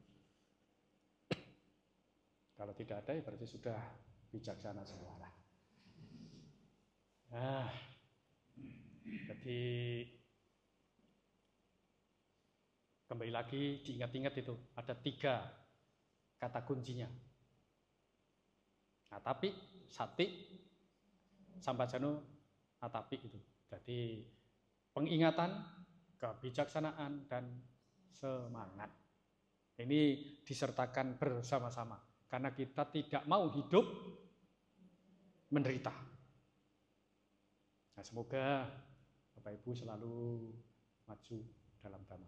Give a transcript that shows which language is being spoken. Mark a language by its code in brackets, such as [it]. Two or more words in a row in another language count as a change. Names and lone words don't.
[id] Kalau tidak ada, ya berarti sudah bijaksana semua. Nah, jadi kembali lagi diingat-ingat itu ada 3 kata kuncinya. [pi] Atapi, sati, sampajano, atapi itu. [id] Jadi pengingatan, kebijaksanaan dan semangat. Ini disertakan bersama-sama karena kita tidak mau hidup menderita. Nah, semoga Bapak Ibu selalu maju dalam dhamma.